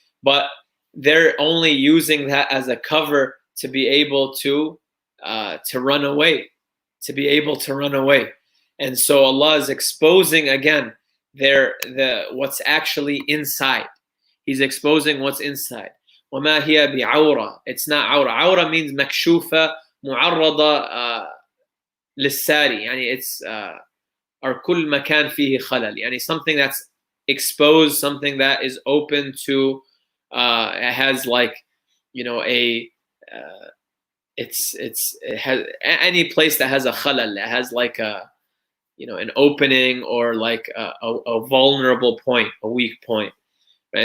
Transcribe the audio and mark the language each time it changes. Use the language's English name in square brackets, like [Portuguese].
[English] But they're only using that as a cover to be able to run away, And so Allah is exposing again what's actually inside. He's exposing what's inside. [Arabic] وَمَا هِيَ بِعَوْرَةٍ. [English] It's not awra. Awra means [Arabic] مكشوفة معرضة للساري. يعني [English] it's or [Arabic] كل مكان فيه خلل. [English] يعني something that's exposed, something that is open to, it has like, it has any place that has a khalal, that has like a, an opening, or like a vulnerable point, a weak point. Right?